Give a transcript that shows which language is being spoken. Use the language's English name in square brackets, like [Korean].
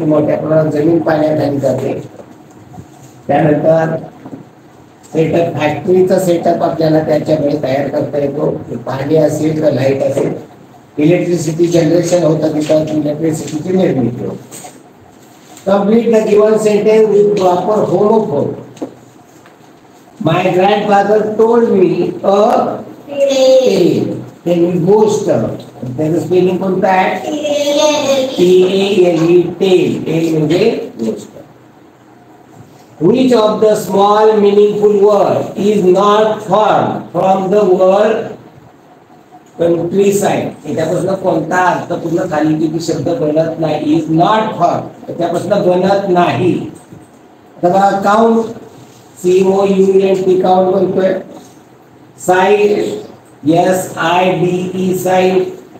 [Marathi] मोठ्या प्रमाणात जमीन पाण्याखाली जाते. त्यानंतर सेटअप, फॅक्टरीचा सेटअप आपल्याला त्याच्यामुळे तयार करता येतो. पाणी असेल किंवा लाईट असेल, इलेक्ट्रिसिटी जनरेशन होतं, तिथं इलेक्ट्रिसिटीची निर्मिती होते. [English] Complete the given sentence with proper homophone. My grandfather told me a tale. [Marathi] ते गोष्ट, त्याचं स्पेलिंग कोणतं आहे? TALE, tail. टेल म्हणजे गोष्ट. [English] Which of the small meaningful word is not formed from the word countryside? [Marathi] त्याच्यापासून कोणता अर्थपूर्ण खाली किती शब्द बनत नाही? [English] is not form, [Marathi] त्याच्यापासून बनत नाही. आता count, COUNT count बनतोय. Side, SIDE side.